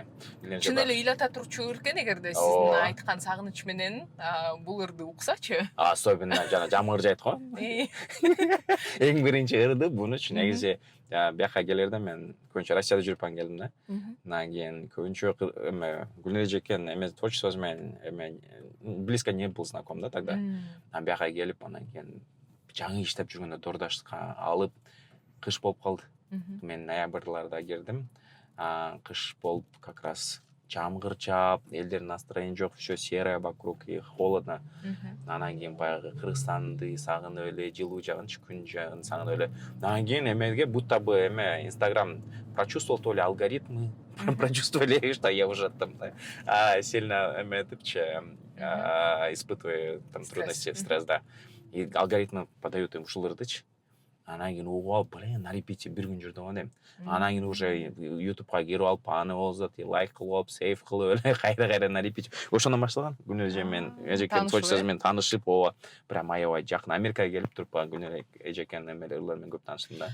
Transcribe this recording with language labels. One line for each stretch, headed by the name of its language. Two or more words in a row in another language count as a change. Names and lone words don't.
Kyrgyz: Чын эле ыйлата турчу ырк экен эгерде сиздин айткан сагыныч менен бул ырды уксачы. Особенно жана жамгыр жайт го. Эң биринчи ырды бунучу негизи бияка келерде мен көбүнчө Россияда жүрүп келдим да. Анан кийин көбүнчө Гүлнар эжекен эме творчествосу менен
Russian: близко не был знаком
Kyrgyz: да тогда. Анан бияка келип анан кийин жаңы иштеп жүргөндө дордаштыкка алып кыш болуп калды. Мен ноябрларда кирдим. Кыш болуп
Russian: как раз
Kyrgyz: жамгыр чаап, элдердин настроение жок,
Russian: все серое вокруг и холодно.
Kyrgyz: Анан кийин баягы Кыргызстанды сагынып эле, жылуу жагынчы күн жагын сагынып эле. Анан кийин эмеге
Russian: будто бы Инстаграм прочувствовал, то ли алгоритмы прочувствовали, что я уже там сильно этипчи испытываю там трудности, стресс, да. И алгоритмы подают им
Kyrgyz: ушул ырдычы. Анан кийин угуп алып,
Russian: на репите
Kyrgyz: бир күн жүрдүм дейм. Анан кийин уже ютубка кирип алып, аны озат, лайк кылып алып, сейв кылып эле кайра
Russian: на репите.
Kyrgyz: Ошондон башталган. Гүлнар эже менен эжекен творчествосу менен таанышып, прям аябай жакын Америкага келип туруп Гүлнар эжекен ырлары менен көп таанышдым да.